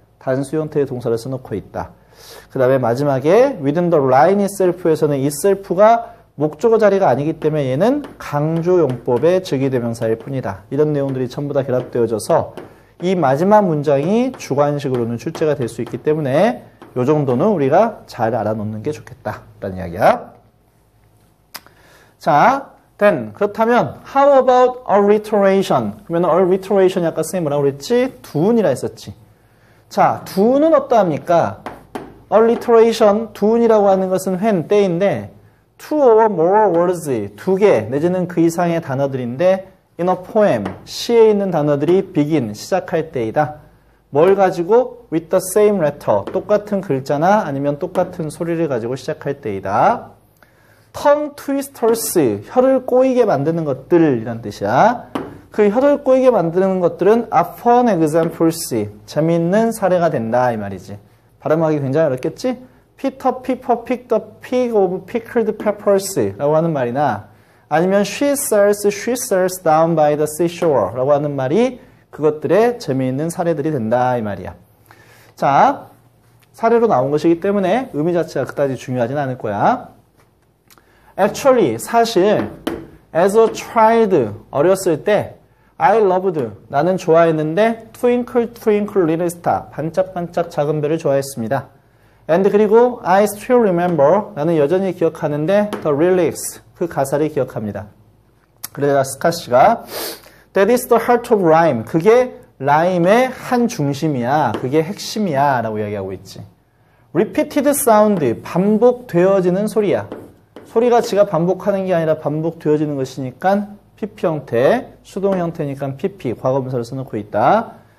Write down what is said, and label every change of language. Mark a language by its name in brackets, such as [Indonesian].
[Korean] 단수 형태의 동사를 써놓고 있다. 그 다음에 마지막에 [English] within the line itself [Korean] 에서는 itself가 목적어 자리가 아니기 때문에 얘는 강조용법의 즉위대명사일 뿐이다. 이런 내용들이 전부 다 결합되어져서 이 마지막 문장이 주관식으로는 출제가 될 수 있기 때문에 이 정도는 우리가 잘 알아놓는 게 좋겠다 라는 이야기야. [English] 자, then [Korean] 그렇다면 [English] how about alliteration? [Korean] 그러면 alliteration이 아까 선생님 뭐라고 그랬지? 두운이라 했었지. 자, 두운은 어떠합니까? alliteration, 두운이라고 하는 것은 when, 때인데 [English] two or more words, [Korean] 두 개 내지는 그 이상의 단어들인데 [English] in a poem, [Korean] 시에 있는 단어들이 begin, 시작할 때이다. 뭘 가지고? [English] with the same letter, [Korean] 똑같은 글자나 아니면 똑같은 소리를 가지고 시작할 때이다. tongue twisters, 혀를 꼬이게 만드는 것들이란 뜻이야. 그 혀를 꼬이게 만드는 것들은 [English] are fun examples, [Korean] 재미있는 사례가 된다 이 말이지. 발음하기 굉장히 어렵겠지? [English] Peter Piper picked a pig of pickled peppers [Korean] 라고 하는 말이나 아니면 [English] she sells down by the seashore [Korean] 라고 하는 말이 그것들의 재미있는 사례들이 된다 이 말이야. 자, 사례로 나온 것이기 때문에 의미 자체가 그다지 중요하진 않을 거야. [English] Actually, 사실 as a child, [Korean] 어렸을 때 [English] I loved, [Korean] 나는 좋아했는데 [English] twinkle twinkle little star, [Korean] 반짝반짝 작은 별을 좋아했습니다. And 그리고 [English] I still remember, [Korean] 나는 여전히 기억하는데 [English] the lyrics, [Korean] 그 가사를 기억합니다. 그래서 스카시가 [English] That is the heart of rhyme, [Korean] 그게 라임의 한 중심이야, 그게 핵심이야 라고 이야기하고 있지. [English] Repeated sound, [Korean] 반복되어지는 소리야. 소리가 지가 반복하는 게 아니라 반복되어지는 것이니까 PP 형태, 수동 형태니까 PP, 과거분사를 써놓고 있다.